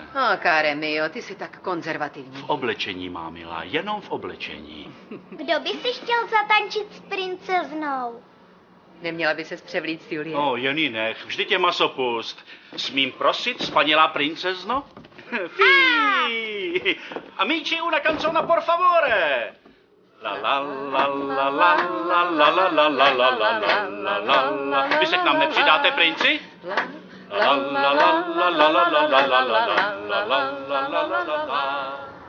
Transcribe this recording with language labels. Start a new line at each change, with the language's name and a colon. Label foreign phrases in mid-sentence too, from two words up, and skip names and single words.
Italian: Káre mio,
Czech: ty jsi tak konzervativní. V oblečení, má milá, jenom v oblečení. Kdo by si chtěl zatančit s princeznou? Neměla by ses převlít, Julie? Jen nech, vždyť je masopust. Smím prosit, spanělá princezno?
Italian: Fí! Amici, una canzone por favore! La la la la la la la la la la la la la la la.
Czech: Vy se k nám nepřidáte, princi? La la la la la la la la la la la la la la la la.